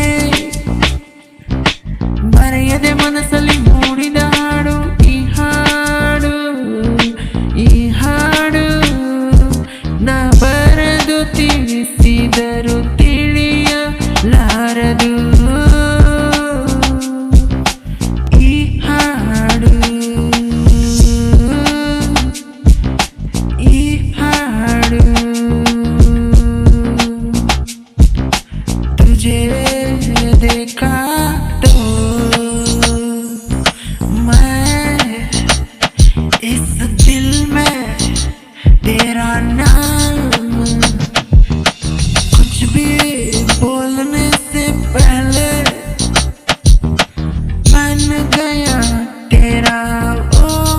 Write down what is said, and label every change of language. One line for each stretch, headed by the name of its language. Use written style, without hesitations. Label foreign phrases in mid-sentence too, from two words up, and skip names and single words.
Kannada: ಬರೆಯದೆ ಮನಸ್ಸಲ್ಲಿ ಮೂಡಿದ ಹಾಡು ಈ ಹಾಡು ಈ ಹಾಡು ನಾ ಬರೆದು ತಿಳಿಸಿದರು ತಿಳಿಯಲಾರದು ಈ ಹಾಡು ಈ ಹಾಡು
Hindi: तुझे देखा तो मैं इस दिल में तेरा नाम कुछ भी बोलने से पहले बन गया तेरा ओ